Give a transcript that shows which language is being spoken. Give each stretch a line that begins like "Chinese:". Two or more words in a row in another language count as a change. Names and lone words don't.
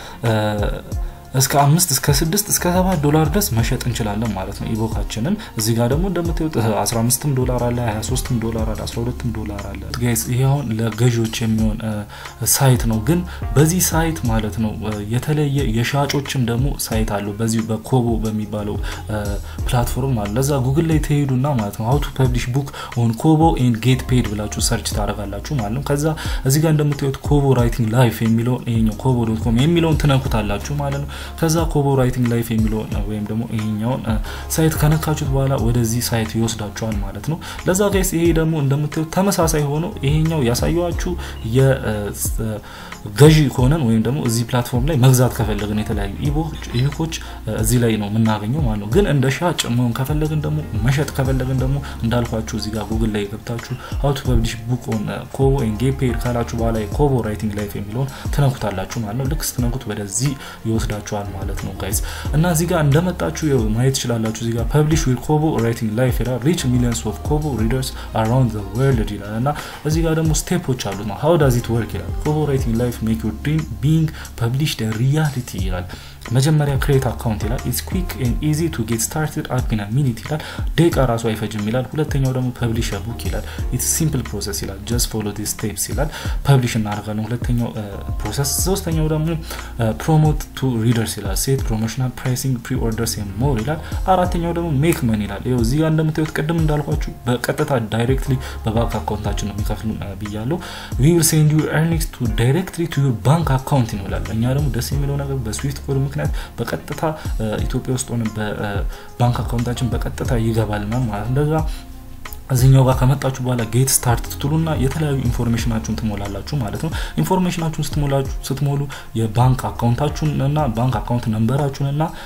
Amharic: እስከ 5 እስከ 6 እስከ $7 ድረስ መሸጥ እንችላለን ማለት ነው ኢቡካችንን። እዚህ ጋር ደግሞ እንደምታዩት $15 አለ፣ $23 አለ፣ $12 አለ። ጋይስ ይሄው ለገዢዎች የሚሆን ሳይት ነው። ግን በዚህ ሳይት ማለት ነው የተለየ የሻጮችም ደግሞ ሳይት አለው በዚህ በኮቦ በሚባለው ፕላትፎርም አለ። ለዛ ጉግል ላይ ተሄዱና ማለት ነው
English: how to publish book on kobo and get paid
Amharic: ብላችሁ ሰርች ታደርጋላችሁ ማለት ነው። ከዛ እዚህ ጋር እንደምታዩት kobo writing life የሚለው ይሄኛው kobo.com የሚለውን ትነኩታላችሁ ማለት ነው። ከዛ kobo writing life የሚለው ወይም ደግሞ ይሄኛው ሳይት ከነካችሁት በኋላ ወደዚህ ሳይት ይወስዳችኋል ማለት ነው። ለዛ ጋይስ ይሄ ደግሞ እንደምታዩት ተመሳሳይ ሆኖ ይሄኛው ያሳያችሁ ገዢ ሆነን ወይም ደግሞ እዚህ ፕላትፎርም ላይ መግዛት ከፈለግን የተለያዩ ኢቡኮች እዚህ ላይ ነው የምናገኘው ማለት ነው። ግን እንደ ሻጭ መሆን ከፈለግን ደግሞ መሸጥ ከፈለግን ደግሞ እንዳልኳችሁ እዚህ ጋር ጉግል ላይ ገብታችሁ
English: how to publish book on kobo and get paid
Amharic: ካላችሁ በኋላ kobo writing life የሚለውን ትነኩታላችሁ ማለት ነው። ልክ ስትነኩት ወደዚህ ይወስዳችኋል ማለት ነው ጋይስ። እና እዚህ ጋር እንደመጣችሁ ማየት ይችላልላችሁ። እዚህ ጋር
English: publish with kobo writing life
Amharic: ይላል
English: reach millions of kobo readers around the world
Amharic: ይላል። እና እዚህ ጋር ደግሞ ስቴፖች አሉት ነው
English: how does it work
Amharic: ይላል።
English: kobo writing life make your dream being published a reality
Amharic: ይላል። መጀመሪያ
English: create account
Amharic: ይላል
English: it's quick and easy to get started up in a minute
Amharic: ይላል ደቂቃ ራሱ አይፈጅም ይላል ሁለተኛው ደግሞ
English: publish a book
Amharic: ይላል
English: it's simple process
Amharic: ይላል
English: just follow these steps
Amharic: ይላል publish እናደርጋለን ሁለተኛው process ሶስተኛው ደግሞ
English: promote to readers
Amharic: ይላል
English: set promotional pricing pre-orders and more
Amharic: ይላል አራተኛው ደግሞ make money ይላል ይሄው እዚህ ጋር እንደምታዩት ቀደም እንዳልኳችሁ በቀጥታ directly በባንክ አካውንታችን ነው የሚከፍሉን ብያለሁ
English: we will send you earnings to directly to your bank account
Amharic: ይላል እኛ ደግሞ ደስ የሚለው ነገር በስዊፍት ኮድ ምክንያት በቀጥታ ኢትዮጵያ ውስጥ ሆነ በባንክ አካውንታችን በቀጥታ ይገባልና ማለት እንደዛ እዚህኛው ጋር ከመጣችሁ በኋላ
English: get start
Amharic: ትሉና የተለያዩ ኢንፎርሜሽናችሁን ትሞላላችሁ ማለት ነው ኢንፎርሜሽናችሁን ስትሞሉ የባንክ አካውንታችሁን እና ባንክ አካውንት ነምበራችሁን እና